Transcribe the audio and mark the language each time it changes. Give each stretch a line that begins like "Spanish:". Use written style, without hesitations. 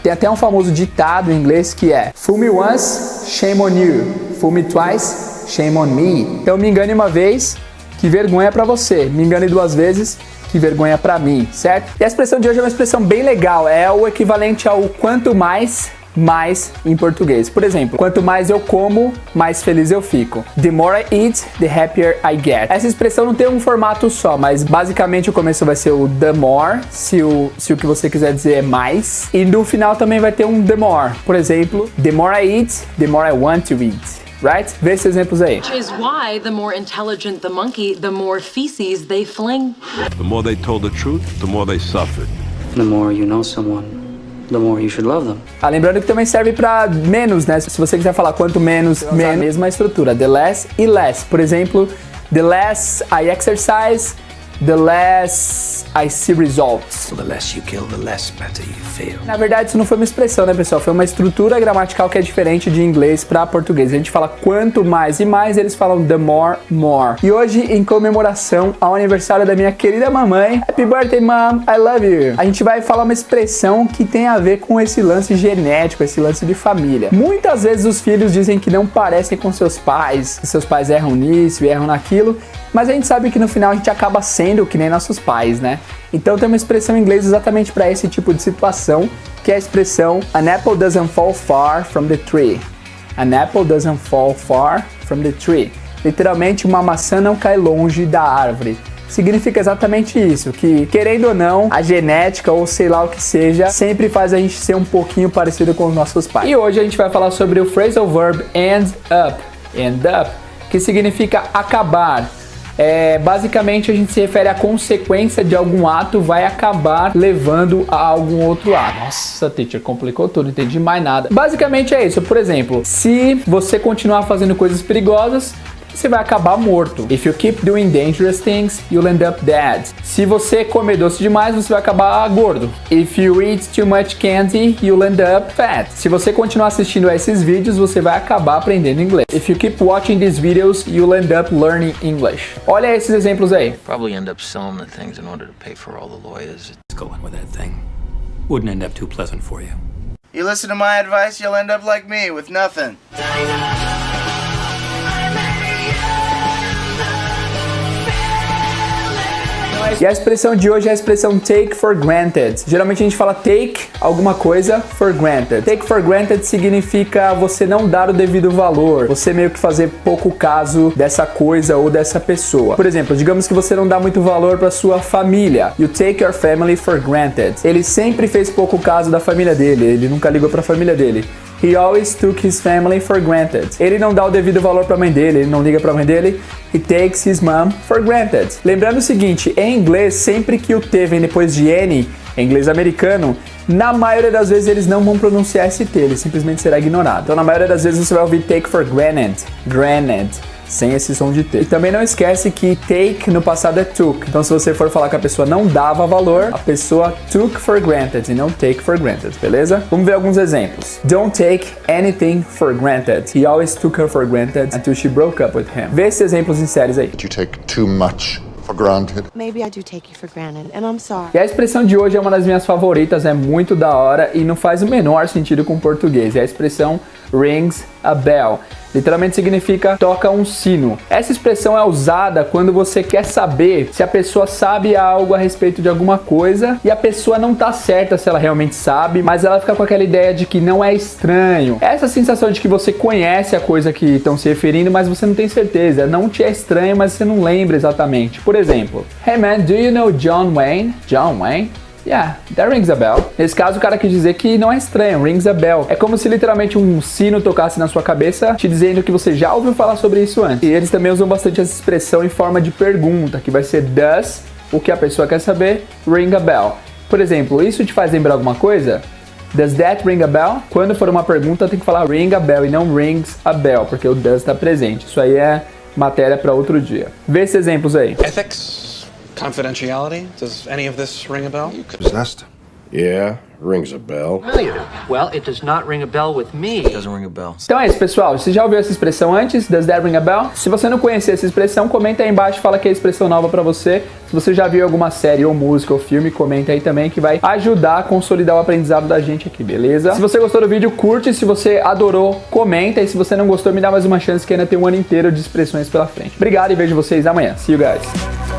Portuguese: Tem até um famoso ditado em inglês que é
English: fool me once, shame on you. Fool me twice, shame on me.
Portuguese: Então me engane uma vez, que vergonha pra você. Me engane 2 vezes, que vergonha pra mim, certo? E a expressão de hoje é uma expressão bem legal, é o equivalente ao quanto mais em português. Por exemplo, quanto mais eu como, mais feliz eu fico.
English: The more I eat, the happier I get.
Portuguese: Essa expressão não tem um formato só, mas basicamente o começo vai ser o the more, se o que você quiser dizer é mais. E no final também vai ter um the more. Por exemplo,
English: the more I eat, the more I want to eat. Right?
Portuguese: Vê esses exemplos aí.
English: Which is why the more intelligent the monkey, the more feces they fling. The more they told the truth, the more they suffered. The more you know someone, the more you should love them.
Portuguese: Lembrando que também serve para menos, né? Se você quiser falar quanto menos, a mesma estrutura.
English: The less e less.
Portuguese: Por exemplo,
English: the less I exercise, the less I see results. The less you kill, the less better you feel.
Portuguese: Na verdade, isso não foi uma expressão, né, pessoal? Foi uma estrutura gramatical que é diferente de inglês para português. A gente fala quanto mais e mais, eles falam the more, more. E hoje, em comemoração ao aniversário da minha querida mamãe,
English: Happy birthday, mom, I love you.
Portuguese: A gente vai falar uma expressão que tem a ver com esse lance genético, esse lance de família. Muitas vezes os filhos dizem que não parecem com seus pais, que seus pais erram nisso e erram naquilo, mas a gente sabe que no final a gente acaba sendo que nem nossos pais, né? Então tem uma expressão em inglês exatamente para esse tipo de situação, que é a expressão
English: An apple doesn't fall far from the tree.
Portuguese: An apple doesn't fall far from the tree. Literalmente, uma maçã não cai longe da árvore. Significa exatamente isso, que querendo ou não, a genética ou sei lá o que seja, sempre faz a gente ser um pouquinho parecido com os nossos pais. E hoje a gente vai falar sobre o phrasal verb end up, que significa acabar. Basicamente a gente se refere à consequência de algum ato vai acabar levando a algum outro ato. Nossa, teacher, complicou tudo, não entendi mais nada. Basicamente é isso. Por exemplo, se você continuar fazendo coisas perigosas, você vai acabar morto.
English: If you keep doing dangerous things, you'll end up dead.
Portuguese: Se você comer doce demais, você vai acabar gordo.
English: If you eat too much candy, you'll end up fat.
Portuguese: Se você continuar assistindo a esses vídeos, você vai acabar aprendendo inglês.
English: If you keep watching these videos, you'll end up learning English.
Portuguese: Olha esses exemplos aí.
English: Probably end up selling the things in order to pay for all the lawyers. Go on with that thing. Wouldn't end up too pleasant for you. You listen to my advice, you'll end up like me with nothing.
Portuguese: E a expressão de hoje é a expressão take for granted. Geralmente a gente fala take alguma coisa for granted. Take for granted significa você não dar o devido valor, você meio que fazer pouco caso dessa coisa ou dessa pessoa. Por exemplo, digamos que você não dá muito valor para sua família. You take your family for granted. Ele sempre fez pouco caso da família dele, ele nunca ligou para a família dele. He always took his family for granted. Ele não dá o devido valor para a mãe dele, ele não liga para a mãe dele. He takes his mom for granted. Lembrando o seguinte, em inglês, sempre que o T vem depois de N, em inglês americano, na maioria das vezes eles não vão pronunciar esse T, ele simplesmente será ignorado. Então na maioria das vezes você vai ouvir take for granted, sem esse som de T. E também não esquece que take no passado é took. Então se você for falar que a pessoa não dava valor, a pessoa took for granted e não take for granted, beleza? Vamos ver alguns exemplos.
English: Don't take anything for granted. He always took her for granted until she broke up with him.
Portuguese: Vê esses exemplos em séries aí.
English: You take too much for granted. Maybe I do take you for granted, and I'm sorry.
Portuguese: E a expressão de hoje é uma das minhas favoritas, é muito da hora e não faz o menor sentido com o português. É a expressão rings a bell. Literalmente significa toca um sino. Essa expressão é usada quando você quer saber se a pessoa sabe algo a respeito de alguma coisa e a pessoa não tá certa se ela realmente sabe, mas ela fica com aquela ideia de que não é estranho. Essa sensação de que você conhece a coisa que estão se referindo, mas você não tem certeza. Não te é estranho, mas você não lembra exatamente. Por exemplo,
English: Hey man, do you know John Wayne?
Portuguese: John Wayne?
English: Yeah, that rings a bell.
Portuguese: Nesse caso, o cara quis dizer que não é estranho, rings a bell. É como se literalmente um sino tocasse na sua cabeça, te dizendo que você já ouviu falar sobre isso antes. E eles também usam bastante essa expressão em forma de pergunta, que vai ser does, o que a pessoa quer saber, ring a bell. Por exemplo, isso te faz lembrar alguma coisa?
English: Does that ring a bell?
Portuguese: Quando for uma pergunta, tem que falar ring a bell e não rings a bell, porque o does está presente. Isso aí é matéria para outro dia. Vê esses exemplos aí.
English: Ethics, confidentiality, does any of this ring a bell? Possessed. Yeah, rings a bell. Well, it does not ring a bell with me. It doesn't ring a bell.
Portuguese: Então é isso, pessoal. Você já ouviu essa expressão antes?
English: Does that ring a bell?
Portuguese: Se você não conhecer essa expressão, comenta aí embaixo, fala que é expressão nova pra você. Se você já viu alguma série ou música ou filme, comenta aí também, que vai ajudar a consolidar o aprendizado da gente aqui, beleza? Se você gostou do vídeo, curte. Se você adorou, comenta. E se você não gostou, me dá mais uma chance, que ainda tem um ano inteiro de expressões pela frente. Obrigado e vejo vocês amanhã.
English: See you guys.